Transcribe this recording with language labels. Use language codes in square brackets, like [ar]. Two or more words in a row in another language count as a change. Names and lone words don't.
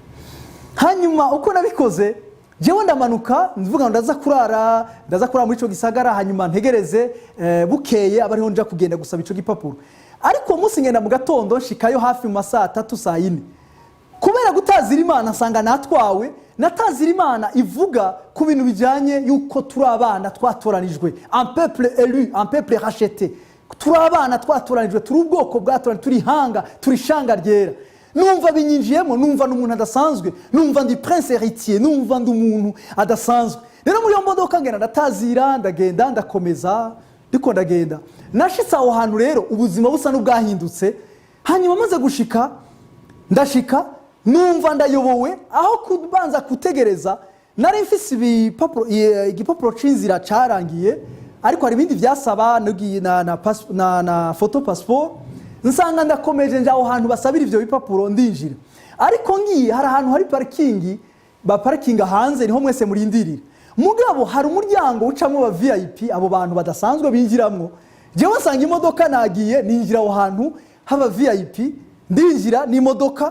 [rn] Hanyuma uko nabikoze, jewe ndamanuka mvuga ngo ndaza kurara muri ico gisagara, hanyuma ntegereze bukeye abariho nja kugenda gusaba ico gipapuro. Ariko umunsi ngenda mu gatondo nshikayo hafi mu masaha 3 saa 4, kubera gutazira Imana nsanga natwawe. Natazira Imana ivuga ku bintu bijanye yuko turi abana twatoranijwe, [fr] un peuple élu, un peuple racheté. [rn] Turi abana twatoranijwe, turi ubwoko bwatoranijwe, turi hanga, turi shanga ryera. Numva binyinjiyemo, numva n'umuntu adasanzwe, numva ndi [fr] prince héritier, [rn] numva ndi umuntu adasanzwe. Rero muri yo modoka ngenda ndatazira, ndagenda ndakomeza, ndiko ndagenda. Nashitse aho hantu rero ubuzima busa n'ubwahindutse. Hanyuma maze gushika, ndashika numva ndayobowe, aho kubanza kutegereza nari mfise igipapuro c'inzira carangiye, ariko hari ibindi byasaba na [en] photo passport. [rn] Nsanga ndakomeje nja aho hantu basabira ivyo bipapuro ndinjira, ariko ngiye hari ahantu hari parking, ba parking hanze niho mwese murindirira. Mugabo hari umuryango ucamwe wa VIP, abo bantu badasanzwe binjiramwo. Jewe nsanga imodoka nagiye ninjira aho hantu haba VIP, ndinjira n'imodoka.